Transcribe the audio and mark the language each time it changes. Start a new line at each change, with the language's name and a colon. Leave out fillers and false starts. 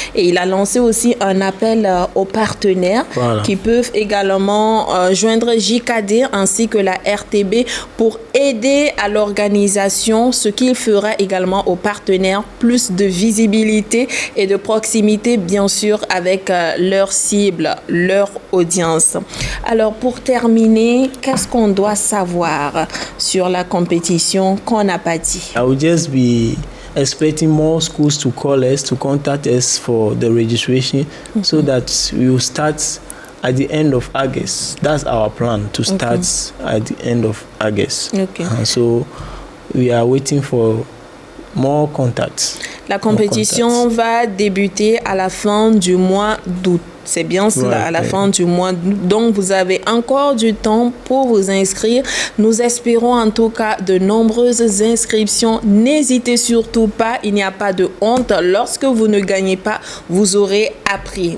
French: Et il a lancé aussi un appel aux partenaires qui peuvent également joindre JKD ainsi que la RTB pour aider à l'organisation, ce qu'il fera également aux partenaires plus de visibilité et de proximité bien sûr avec leur cible, leur audience. Alors pour terminer, qu'est-ce qu'on doit savoir sur la compétition qu'on n'a pas dit?
English: I will just be expecting more schools to call us, to contact us for the registration so that we will start at the end of August. That's our plan, to start at the end of August. Okay. So we are waiting for more contacts.
French: La compétition va débuter à la fin du mois d'août. C'est bien cela, à la fin du mois d'août. Donc, vous avez encore du temps pour vous inscrire. Nous espérons en tout cas de nombreuses inscriptions. N'hésitez surtout pas, il n'y a pas de honte. Lorsque vous ne gagnez pas, vous aurez appris.